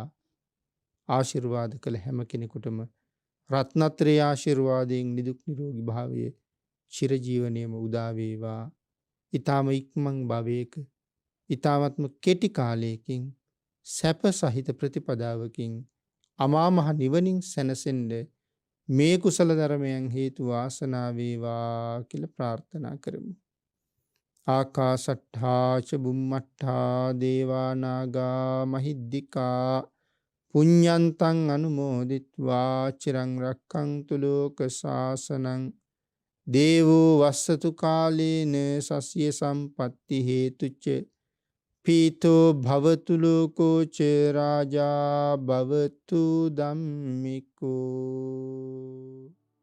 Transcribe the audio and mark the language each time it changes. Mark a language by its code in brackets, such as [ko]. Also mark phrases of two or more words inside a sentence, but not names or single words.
[si] ආශිර්වාද කළ හැම කෙනෙකුටම රත්නත්‍රේ ආශිර්වාදයෙන් නිදුක් නිරෝගී භාවයේ චිරජීවනයේම උදා වේවා. ඊ타ම ඉක්මන් භවයක ඊ타මත්ම කෙටි කාලයකින් සැප සහිත ප්‍රතිපදාවකින් අමා මහ නිවනින් සැනසෙන්න මේ කුසල ධර්මයන් හේතු වාසනා වේවා කියලා ප්‍රාර්ථනා කරමු. [pi] ආකාශට්ඨා ච බුම්මට්ඨා දේවා නාග මහිද්దికා පුඤ්ඤන්තං අනුමෝදිත්වා චිරං රක්ඛන්තු ලෝක සාසනං දේවෝ වස්සතු කාලේන සස්ය සම්පatti හේතුච්ච පීතෝ භවතු ලෝකෝ ච රාජා භවතු ධම්මිකෝ.